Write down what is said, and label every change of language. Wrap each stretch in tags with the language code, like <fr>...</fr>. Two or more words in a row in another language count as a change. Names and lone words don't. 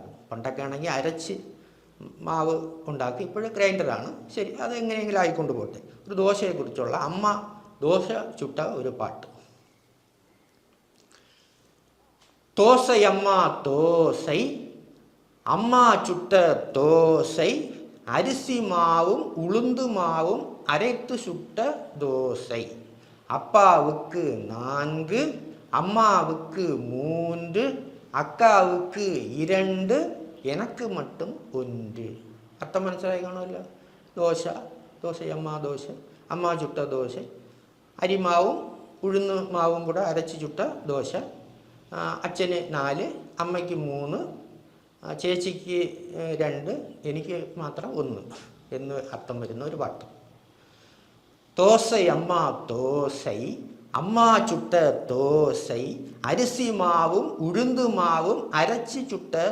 <ml>പണ്ടൊക്കെ ആണെങ്കിൽ അരച്ച് മാവ് ഉണ്ടാക്കി, ഇപ്പോഴും ഗ്രൈൻഡറാണ്. ശരി, അതെങ്ങനെയെങ്കിലും ആയിക്കൊണ്ട് പോട്ടെ. ഒരു ദോശയെക്കുറിച്ചുള്ള അമ്മ ദോശ ചുട്ട ഒരു പാട്ട്.</ml> <ta>தோசையம்மா தோசை, அம்மா சுட்ட தோசை, அரிசி மாவும் உளுந்து மாவும் அரைத்து சுட்ட தோசை. அப்பாவுக்கு 4, அம்மாவுக்கு 3, அக்காவுக்கு 2, எனக்கு மட்டுം 1.</ta> <ml>അർത്ഥം മനസ്സിലായി കാണുമല്ലോ. ദോശയമ്മ ദോശ, അമ്മ ചുട്ട ദോശ, അരിമാവും ഉഴുന്ന് മാവും കൂടെ അരച്ച് ചുട്ട ദോശ. അച്ഛന് 4, അമ്മയ്ക്ക് 3, ചേച്ചിക്ക് 2, എനിക്ക് മാത്രം 1 എന്ന് അർത്ഥം വരുന്ന ഒരു പാട്ട്.</ml> <ta>தோசையம்மா தோசை, அம்மா சுட்ட தோசை, அரிசி மாவும் உளுந்து மாவும் அரைச்சி சுட்ட</ta>